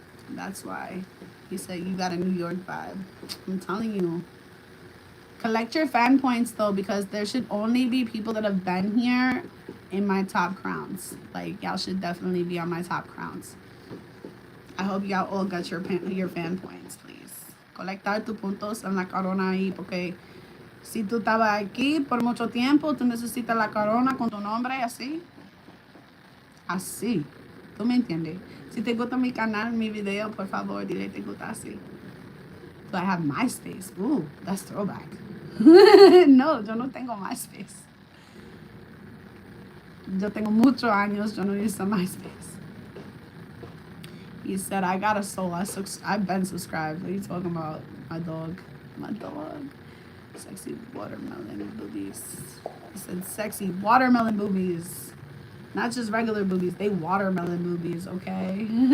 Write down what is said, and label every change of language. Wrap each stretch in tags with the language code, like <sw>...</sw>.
<en>That's why he said you got a New York vibe. I'm telling you. Collect your fan points though, because there should only be people that have been here in my top crowns. Like, y'all should definitely be on my top crowns. I hope y'all all got your fan points, please.</en> <es>Colectar tus puntos en la corona ahí, porque si tú estabas aquí por mucho tiempo, tú necesitas la corona con tu nombre así. Así. ¿Tú me entiendes? Si te gusta mi canal, mi video, por favor, dile te gusta así.</es> <en>Do I have MySpace? Ooh, that's throwback.</en> <es>No, yo no tengo MySpace. Yo tengo muchos años, yo no uso MySpace.</es> <en>He said, I got a soul. I've been subscribed. What are you talking about? My dog. My dog. Sexy watermelon boobies. He said, sexy watermelon boobies. Not just regular boobies. They watermelon boobies, okay?</en>